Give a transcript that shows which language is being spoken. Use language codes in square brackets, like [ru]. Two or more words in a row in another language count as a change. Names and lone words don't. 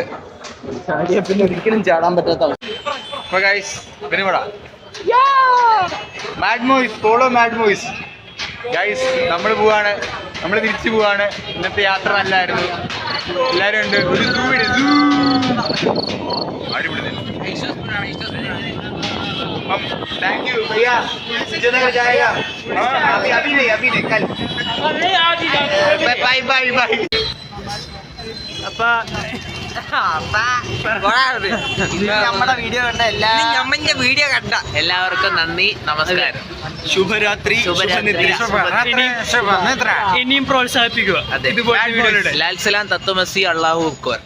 [ml] ചാടിയ പിന്നെ ഒരിക്കലും ചാടാൻ പറ്റാത്ത അവസ്ഥ. അപ്പൊ ഗൈസ് പിന്നെ മാഡ് മൂവീസ്, ഫോളോ മാഡ് മൂവീസ്. ഗൈസ് നമ്മൾ പോവാണ്, നമ്മൾ തിരിച്ചു പോവാണ്. ഇന്നത്തെ യാത്ര നല്ലായിരുന്നു. എല്ലാരും ഉണ്ട്. ഒരു സൂ ഇട്, സൂ. അടിപൊളി. [en] thank you [hi] भैया, जगह जाएगा। अभी नहीं कल। [en] bye bye bye. [ml] നമ്മുടെ വീഡിയോ കണ്ട എല്ലാവർക്കും നന്ദി, നമസ്കാരം. ശുഭരാത്രി. ഇനിയും പ്രോത്സാഹിപ്പിക്കുക. [hi] लाल सलाम, [ml] തത്വമസി, [ar] الله أكبر.